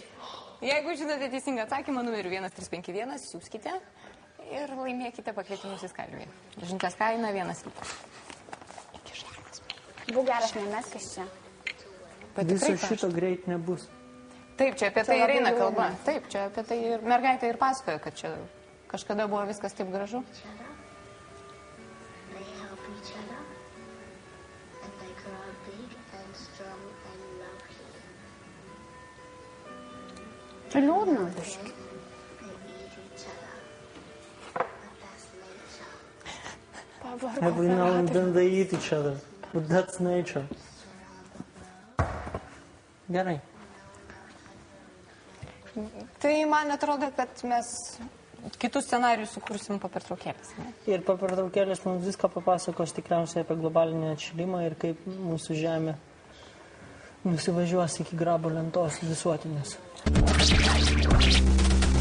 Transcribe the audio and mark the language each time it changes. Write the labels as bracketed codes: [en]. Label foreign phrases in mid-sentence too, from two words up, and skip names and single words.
[lt] Jeigu žinote teisingą atsakymą, numeriu 1351, siūskite ir laimėkite pakvietimus į Skalviją. Žinutės kaina 1 litas. Būk geras, nemesk iš čia. Viso šito greit nebus. Taip, čia apie tai ir eina labai kalba. Taip, čia apie tai ir mergaitė ir pasakoja, kad čia kažkada buvo viskas taip gražu. [en] They help each other, and they grow big and strong and lucky. [lt] Čia liūdna, biški. [en] They eat each other, but that's nature. Every now and then they eat each other. But that's nature. [lt] Gerai. Tai man atrodo, kad mes kitus scenarius sukursim po pertraukėlės. Ne? Ir po pertraukėlės mums viską papasakos tikriausiai apie globalinį atšilimą ir kaip mūsų žemė nusivažiuos iki grabo lentos visuotinės.